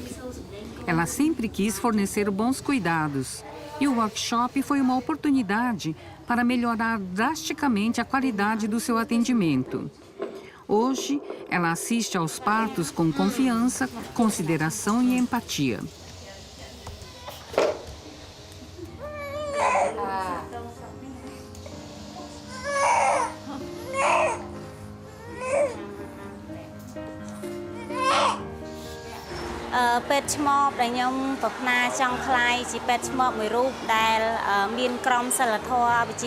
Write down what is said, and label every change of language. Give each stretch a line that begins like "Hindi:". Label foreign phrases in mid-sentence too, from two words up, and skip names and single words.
Portuguese: Ela sempre quis fornecer bons cuidados e o workshop foi uma oportunidade para melhorar drasticamente a qualidade do seu atendimento. Hoje, ela assiste aos partos com confiança, consideração e empatia.
Khmer: ពេទ្យឆ្មបដែលខ្ញុំប្រាថ្នាចង់ខ្លាយជាពេទ្យឆ្មបមួយរូបដែលមានក្រមសីលធម៌វិជ្ជា